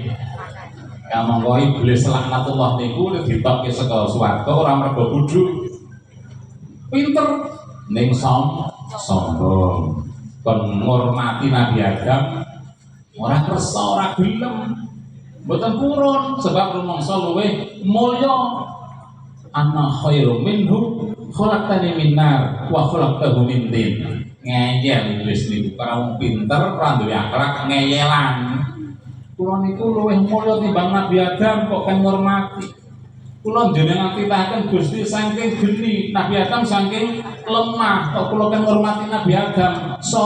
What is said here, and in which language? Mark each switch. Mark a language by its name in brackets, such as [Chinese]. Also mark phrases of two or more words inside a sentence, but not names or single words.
[Javanese] Kamangka iblis laknatullah niku ditokke saka swarga ora mergo bodho. Pinter ning sombong. Kon ngurmati Nabi Adam ora kersa, ora gelem. Mboten purun sebab rumangsa luwih mulya. [Arabic] أنا خير منه خلقتني من نار وخلقته من طين. [Javanese] Ngeyel iblis niku karo wong pinter ora duwe akhlak ngeyelan. Kula niku luwih mulya timbang Nabi Adam kok kan ngurmati. Kula njenengan titahaken Gusti saking geni, Nabi Adam saking lemah kok kula kan ngurmati Nabi Adam.